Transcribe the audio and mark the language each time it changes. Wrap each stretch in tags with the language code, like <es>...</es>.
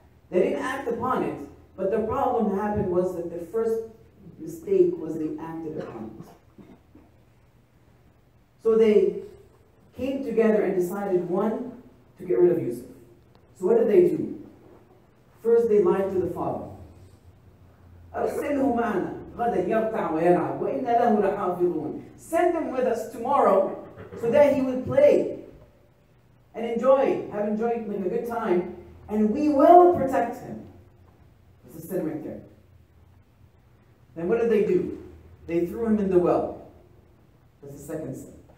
<en>They didn't act upon it, but the problem happened was that the first mistake was they acted upon it. So they came together and decided, one, to get rid of Yusuf. So what did they do? First, they lied to the father.</en> <ar>أرسله معنا غدا يرتع ويلعب وإن له لحافظون.</ar> <en>Send him with us tomorrow so that he would play and enjoy, have enjoyed like a good time, and we will protect him. That's a sin right there. Then what did they do? They threw him in the well. That's the second sin.</en>